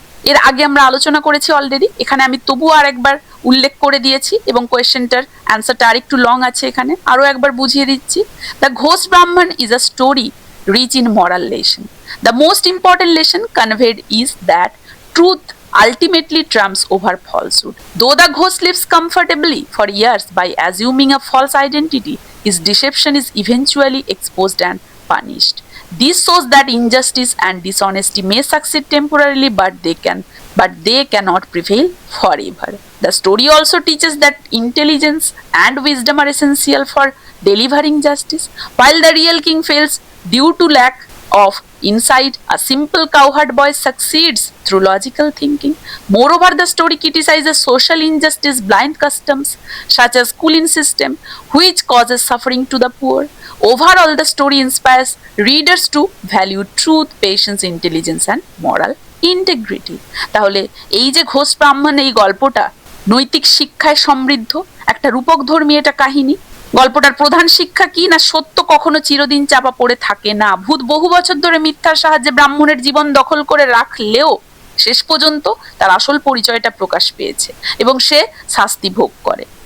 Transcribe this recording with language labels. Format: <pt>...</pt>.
<bn>এর আগে আমরা আলোচনা করেছি অলরেডি, এখানে আমি তবুও আর একবার উল্লেখ করে দিয়েছি এবং কোয়েশ্চেনটার অ্যান্সারটা আরেকটু লং আছে, এখানে আরও একবার বুঝিয়ে দিচ্ছি।</bn> <en>The ghost Brahmin is a story rich in moral lesson. The most important lesson conveyed is that truth ultimately trumps over falsehood. Though the ghost lives comfortably for years by assuming a false identity, his deception is eventually exposed and punished. This shows that injustice and dishonesty may succeed temporarily, but they cannot prevail forever. The story also teaches that intelligence and wisdom are essential for delivering justice. While the real king fails due to lack of insight, a simple cowherd boy succeeds through logical thinking. Moreover, the story criticizes social injustice, blind customs such as schooling system, which causes suffering to the poor. Overall, the story inspires readers to value truth, patience, intelligence, and moral integrity.</en> <bn>তাহলে এই যে ঘোষ ব্রাহ্মণ এই গল্পটা নৈতিক শিক্ষায় সমৃদ্ধ একটা রূপকধর্মী এটা কাহিনী। গল্পটার প্রধান শিক্ষা কি না, সত্য কখনো চিরদিন চাপা পড়ে থাকে না। ভূত বহু বছর ধরে মিথ্যার সাহায্যে ব্রাহ্মণের জীবন দখল করে রাখলেও শেষ পর্যন্ত তার আসল পরিচয়টা প্রকাশ পেয়েছে এবং সে শাস্তি ভোগ করে।</bn>